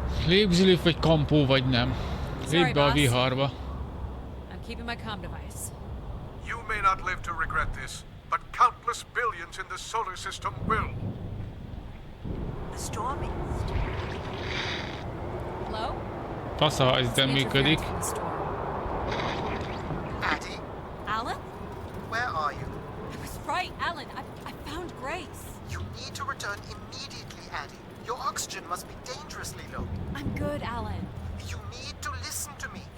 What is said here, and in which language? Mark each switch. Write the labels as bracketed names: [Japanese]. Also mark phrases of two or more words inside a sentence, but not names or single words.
[Hungarian] Lépzsilőf vagy kampó vagy nem. Lépj be a viharba. [English] I'm keeping my comm device. You may not live to regret this, but countless billions in the solar system will. The storm is... Hello? [Hungarian] Fasza, ha ez nem működik. [English] Interference from the storm. Addie, Alan? where are you? I was right, Alan. I found Grace. You need to return immediately, Addie. Your oxygen must be dangerously low. I'm good, Alan. You need to listen to me.